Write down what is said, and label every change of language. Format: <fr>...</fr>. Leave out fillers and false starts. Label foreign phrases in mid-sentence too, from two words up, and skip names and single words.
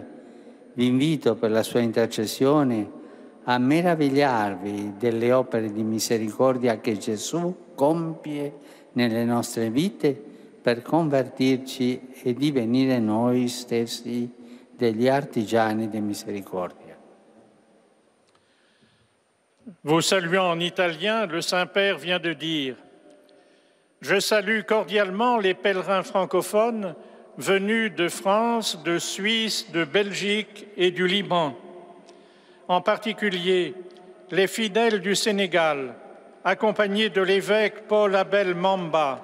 <it>Vi invito per la sua intercessione a meravigliarvi delle opere di misericordia che Gesù compie nelle nostre vite per convertirci e divenire noi stessi degli artigiani di misericordia.</it> <fr>Vous saluant en italien, le Saint-Père vient de dire « Je salue cordialement les pèlerins francophones venus de France, de Suisse, de Belgique et du Liban. En particulier, les fidèles du Sénégal, accompagnés de l'évêque Paul Abel Mamba.</fr>